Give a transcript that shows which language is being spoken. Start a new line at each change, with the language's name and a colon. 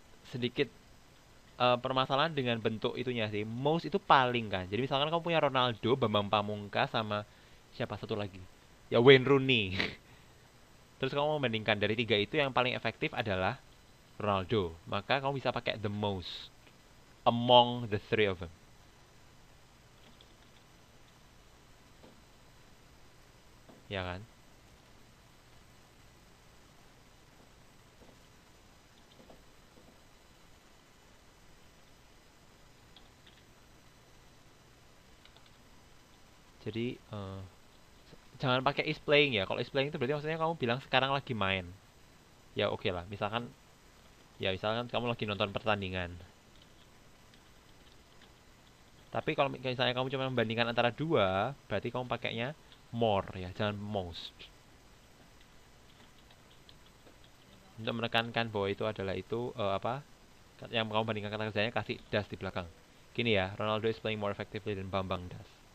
Indonesian: Sedikit permasalahan dengan bentuk itunya sih. Most itu paling kan. Jadi misalkan kamu punya Ronaldo, Bambang Pamungkas sama siapa satu lagi? Ya Wayne Rooney. Terus kamu membandingkan dari tiga itu yang paling efektif adalah Ronaldo. Maka kamu bisa pakai
English: the most among the three of them.
Indonesian: Ya kan? Jadi jangan pakai is playing ya. Kalau is playing itu berarti maksudnya kamu bilang sekarang lagi main. Ya oke lah. Misalkan kamu lagi nonton pertandingan. Tapi kalau misalnya kamu cuma membandingkan antara dua, berarti kamu pakainya more ya, jangan most. Untuk menekankan bahwa itu adalah itu apa? Yang kamu bandingkan kata kerjanya kasih das di belakang. Gini ya,
English: Ronaldo is playing more effectively than Bambang das.